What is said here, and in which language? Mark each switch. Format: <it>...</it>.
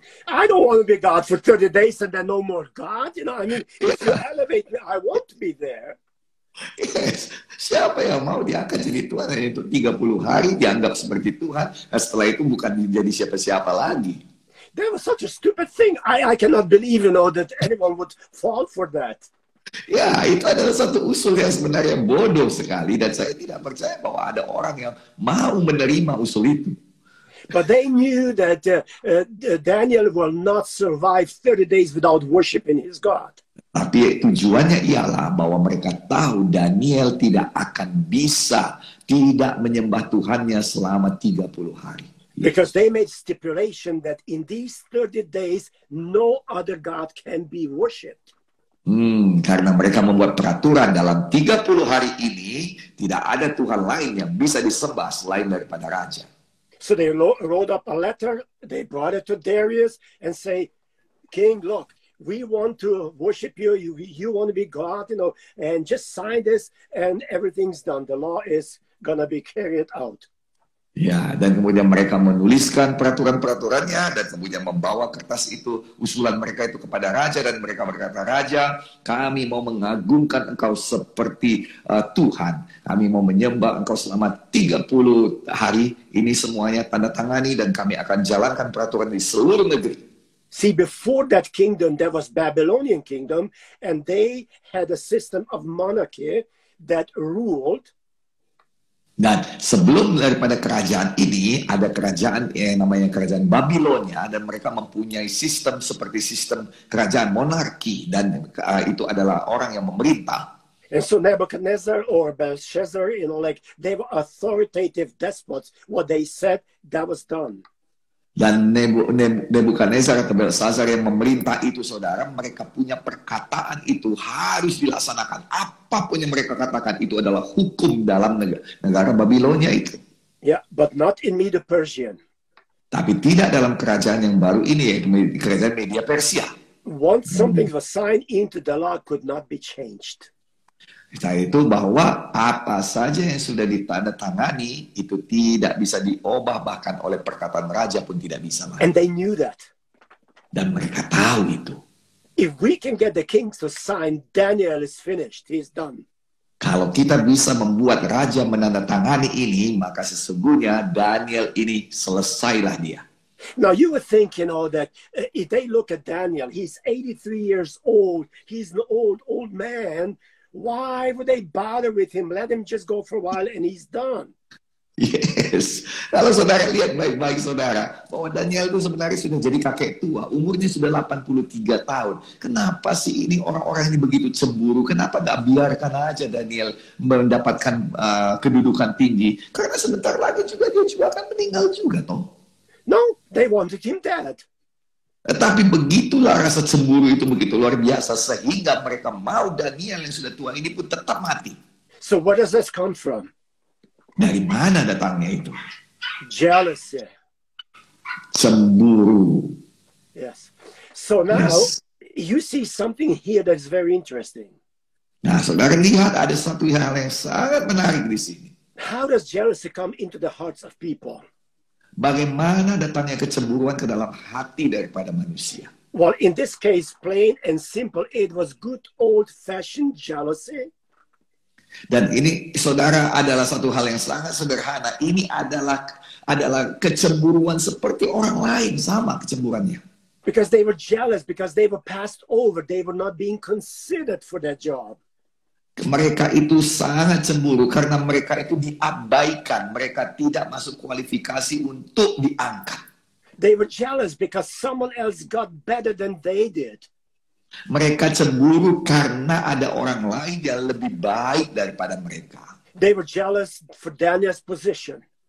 <en>I don't want to be God for 30 days and then no more God. If you elevate me, I want to be there. Yes.</en> <id>Siapa yang mau dia akan jadi Tuhan hanya untuk 30 hari, dianggap seperti Tuhan. Nah, setelah itu bukan menjadi siapa-siapa lagi.</id> <en>That was such a stupid thing. I cannot believe, that anyone would fall for that.</en> <id>Ya, itu adalah satu usul yang sebenarnya bodoh sekali. Dan saya tidak percaya bahwa ada orang yang mau menerima usul itu.</id> <en>But they knew that Daniel will not survive 30 days without worshiping his God.</en> <id>Tapi tujuannya ialah bahwa mereka tahu Daniel tidak akan bisa tidak menyembah Tuhannya selama 30 hari.</id> <en>Because they made stipulation that in these 30 days, no other God can be worshipped.</en> <id>Karena mereka membuat peraturan dalam 30 hari ini, tidak ada Tuhan lain yang bisa disembah selain daripada Raja.</id> <en>So they wrote up a letter, they brought it to Darius and say, King, look, we want to worship you, you want to be God, and just sign this and everything's done. The law is going to be carried out.</en> <id>Ya, dan kemudian mereka menuliskan peraturan-peraturannya dan kemudian membawa kertas itu, usulan mereka itu kepada raja, dan mereka berkata, Raja, kami mau mengagungkan engkau seperti Tuhan. Kami mau menyembah engkau selama 30 hari. Ini semuanya tanda tangani dan kami akan jalankan peraturan di seluruh negeri.</id> <en>See, before that kingdom, there was Babylonian kingdom, and they had a system of monarchy that ruled.</en> <id>Dan sebelum daripada kerajaan ini, ada kerajaan yang namanya kerajaan Babilonia, dan mereka mempunyai sistem seperti sistem kerajaan monarki, dan itu adalah orang yang memerintah.</id> <en>And so Nebuchadnezzar or Belshazzar, they were authoritative despots. What they said, that was done.</en> <id>Dan Nebukadnezar atau Belshazzar yang memerintah itu, saudara, mereka punya perkataan itu harus dilaksanakan. Apapun yang mereka katakan itu adalah hukum dalam negara Babilonia itu.</id> <en>Yeah, but not in Medo-Persian.</en> <id>Tapi tidak dalam kerajaan yang baru ini, yaitu kerajaan Media Persia.</id> <en>Once something was signed into the law, could not be changed.</en> <id>Itu bahwa apa saja yang sudah ditandatangani itu tidak bisa diubah, bahkan oleh perkataan raja pun tidak bisa lagi.</id> <en>And they knew that.</en> <id>Dan mereka tahu itu.</id> <en>If we can get the king to sign, Daniel is finished. He's done.</en> <id>Kalau kita bisa membuat raja menandatangani ini, maka sesungguhnya Daniel ini selesailah dia.</id> <en>Now you would think, that if they look at Daniel, he's 83 years old. He's an old man. Why would they bother with him? Let him just go for a while and he's done. Yes.</en> <id>Kalau saudara lihat baik-baik, saudara, bahwa Daniel itu sebenarnya sudah jadi kakek tua. Umurnya sudah 83 tahun. Kenapa sih ini orang-orang ini begitu cemburu? Kenapa gak biarkan aja Daniel mendapatkan kedudukan tinggi? Karena sebentar lagi juga dia juga akan meninggal juga, toh.</id> <en>No, they wanted him dead.</en> <id>Tetapi begitulah rasa cemburu itu begitu luar biasa, sehingga mereka mau Daniel yang sudah tua ini pun tetap mati.</id> <en>So where does this come from?</en> <id>Dari mana datangnya itu?</id> <en>Jealousy.</en> <id>Cemburu.</id> <en>Yes. So now Yes. you see something here that is very interesting.</en> <id>Nah, saudara lihat ada satu hal yang sangat menarik di sini.</id> <en>How does jealousy come into the hearts of people?</en> <id>Bagaimana datangnya kecemburuan ke dalam hati daripada manusia?</id> <en>Well, in this case, plain and simple, it was good old-fashioned jealousy.</en> <id>Dan ini, saudara, adalah satu hal yang sangat sederhana. Ini adalah kecemburuan seperti orang lain, sama kecemburuannya.</id> <en>Because they were jealous, because they were passed over. They were not being considered for their job.</en> <id>Mereka itu sangat cemburu karena mereka itu diabaikan. Mereka tidak masuk kualifikasi untuk diangkat.</id> <en>They were jealous because someone else got better than they did.</en> <id>Mereka cemburu karena ada orang lain yang lebih baik daripada mereka.</id> <en>They were jealous for Daniel's position.</en>